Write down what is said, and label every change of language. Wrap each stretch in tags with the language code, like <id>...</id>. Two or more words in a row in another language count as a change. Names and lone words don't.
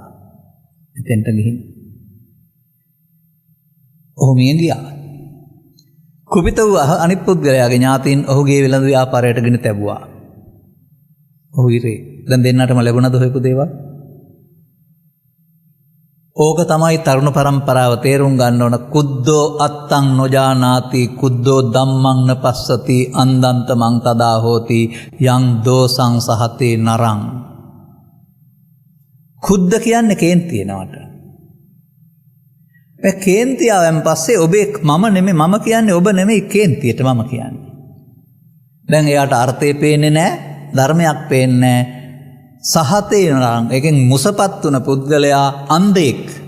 <si>එතෙන්ට ගිහින් ඔහු මිය ගියා. කුපිත වූ අනිත් පුද්ගලයාගේ ඥාතීන් ඔහුගේ වෙළඳ ව්‍යාපාරයට ගෙන තැබුවා. ඔහු ඉරේ. දැන් දෙන්නටම ලැබුණද හොයපු දේවල්? ඕක තමයි තරුණ පරම්පරාව තේරුම් ගන්න ඕන.</si> <pi>කුද්දෝ අත්තං නොජානාති කුද්දෝ ධම්මං නපස්සති අන්දන්ත මං තදා හෝති යං දෝසං සහතේ නරං.</pi> <si>කුද්ද කියන්නේ කේන්තිය නවට. මේ කේන්තියවෙන් පස්සේ ඔබේ මම නෙමෙයි මම කියන්නේ ඔබ නෙමෙයි කේන්තියට මම කියන්නේ. දැන් එයාට අර්ථය පේන්නේ නැහැ, ධර්මයක් පේන්නේ නැහැ.</si> <pi>සහතේ නරං</pi> <si>එකෙන් මුසපත් වුණ පුද්ගලයා අන්ධෙක්.</si>